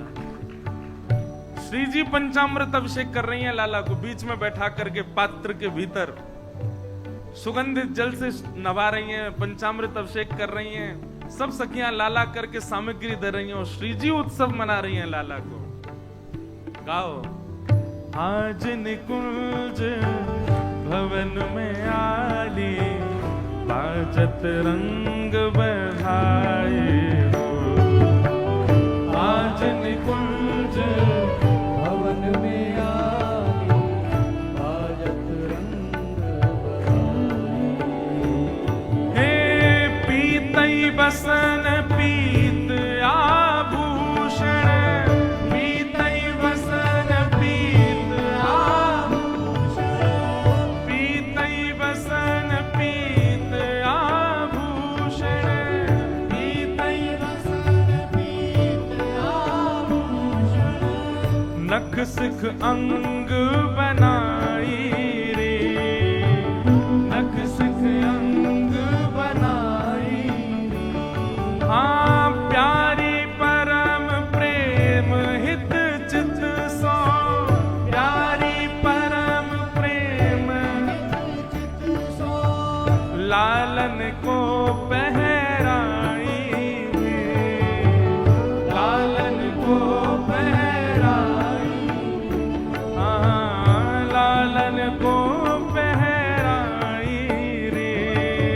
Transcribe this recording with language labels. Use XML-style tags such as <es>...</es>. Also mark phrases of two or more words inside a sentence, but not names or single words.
<hi>श्री जी पंचामृत अभिषेक कर रही हैं लाला को, बीच में बैठा करके पात्र के भीतर सुगंधित जल से नवा रही हैं, पंचामृत अभिषेक कर रही हैं, सब सखियां लाला करके सामग्री दे रही हैं और श्री जी उत्सव मना रही हैं लाला को।</hi> <bra>गाओ, आज निकुंज भवन में आली, बाजत रंग बधाई हो। आज निकुंज भवन में आली, बाजत रंग बधाई। हे पीतई बसन पीत आभूषण, पीतई बसन पीत आभूषण, पीतई बसन पीत आभूषण, पीतई बसन पीत आभूषण। नख सिख अंग बनाई रे, नख सिख अंग बनाई रे। हाँ प्यारी परम प्रेम हित चित सो, प्यारी परम प्रेम चित सो। लालन को पहराई रे, लालन को पहराई, हाँ लालन को पहराई रे।</bra>